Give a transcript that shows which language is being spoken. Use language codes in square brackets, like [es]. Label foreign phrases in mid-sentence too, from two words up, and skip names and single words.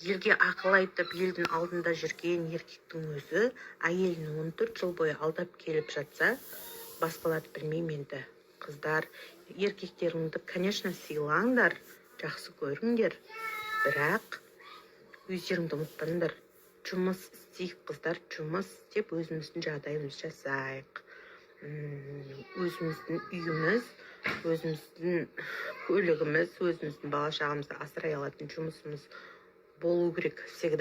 [ky] өзгөчө акыл айтып элдин алдында жүрген эркектин өзү айелин 14 жыл бою алдап келип жатса, башкаларды билмейм энди. Кыздар, эркектериңди, конечно, сыйлаңдар, жакшы көрүңдер, бирок [kk] өздеріңді ұмытпаңдар. Жұмыс істейік, қыздар, жұмыс істеп өзіміздің жағдайымызды жасайық. Өзіміздің үйіміз, өзіміздің көлігіміз, өзіміздің бала шағамызды асырай алатын жұмысымыз болу керек всегда.